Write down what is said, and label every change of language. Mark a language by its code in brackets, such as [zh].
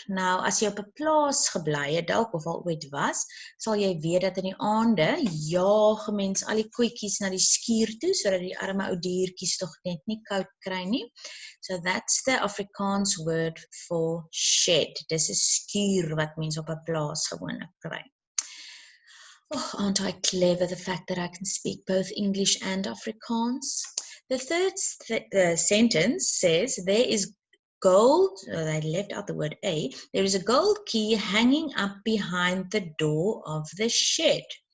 [af] Nou, as jy op 'n plaas gebly het, dalk of al ooit was, sal jy weet dat in die aande jaag mens al die koetjies na die skuur toe, sodat die arme ou diertjies tog net nie koud kry nie. [en] So that's the Afrikaans word for shed. [af] Dis 'n skuur wat mens op 'n plaas gewoonlik kry. [en] Oh, aren't I clever, the fact that I can speak both English and Afrikaans? The third sentence says, there is gold, they left out the word a, there is a gold key hanging up behind the door of the shed.